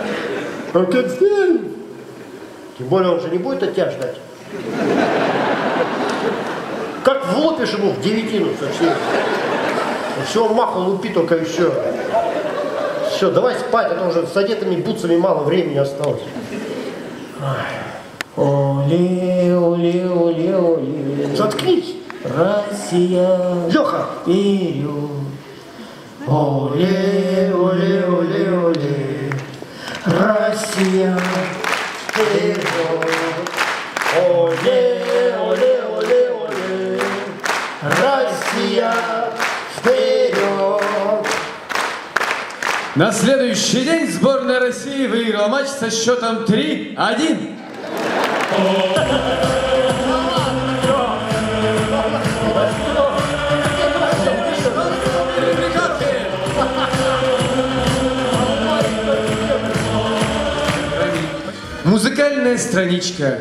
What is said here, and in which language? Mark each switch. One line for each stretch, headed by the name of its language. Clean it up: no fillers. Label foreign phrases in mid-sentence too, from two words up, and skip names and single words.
Russian: Акинфеев? Тем более он же не будет от тебя ждать. Как влупишь ему в девятину совсем. Все, маха лупи только еще. Все, давай спать, а то уже с одетыми бутсами мало времени осталось. Оле, оле, оле, оле. Заткнись. Россия. Леха. Вперед. Оле, оле, оле, оле. Россия. Вперед. Оле, оле, оле, оле. Россия. Вперед. На следующий день сборная России выиграла матч со счетом 3-1. Музыкальная страничка.